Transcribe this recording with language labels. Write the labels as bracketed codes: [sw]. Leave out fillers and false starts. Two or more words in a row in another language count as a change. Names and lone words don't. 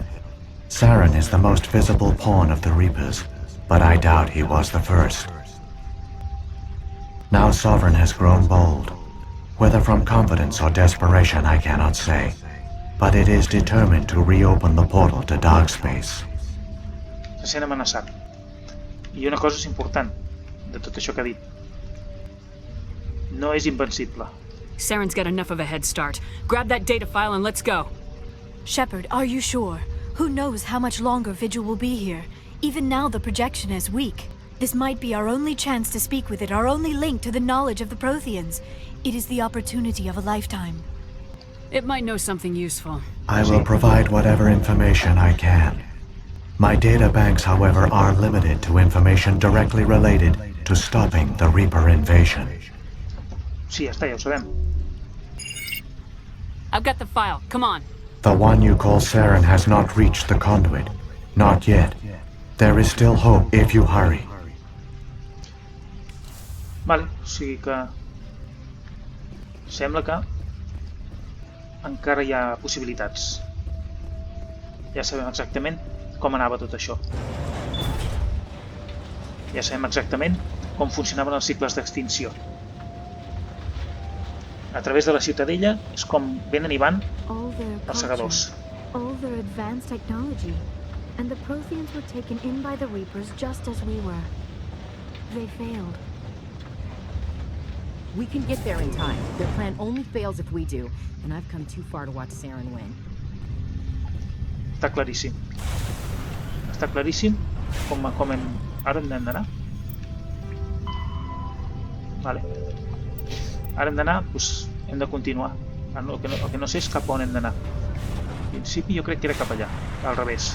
[en] Saren is the most visible pawn of the Reapers, but I doubt he was the first. Now Sovereign has grown bold. Whether from confidence or desperation, I cannot say. But it is determined to reopen the portal to dark space. [ca] se sent amenaçat. I una cosa és important de tot això que ha dit. No és invencible. [en] Saren's got enough of a head start. Grab that data file and let's go. Shepard, are you sure? Who knows how much longer Vigil will be here? Even now the projection is weak. This might be our only chance to speak with it, our only link to the knowledge of the Proteans. It is the opportunity of a lifetime. It might know something useful. I will provide whatever information I can. My data banks, however, are limited to information directly related to stopping the Reaper invasion. [ca] Sí, ja està, ja ho sabem. [en] I've got the file. Come on. The one you call Saren has not reached the conduit. Not yet. There is still hope if you hurry. [ca] Vale, o sigui que... Sembla que encara hi ha possibilitats. Ja sabem exactament com anava tot això. Ja sabem exactament com funcionaven els cicles d'extinció. A través de la Ciutadella és com venen i van els segadors. [en] All their advanced technology. And the Proteans were taken in by the Reapers just as we were. They failed. We can get there in time. Their plan only fails if we do, and I've come too far to watch Saren win. [ca] Està claríssim. Està claríssim com hem... Ara hem d'anar? Vale. Ara hem d'anar, doncs hem de continuar. El que no sé és cap on hem d'anar. En principi jo crec que era cap allà, al revés.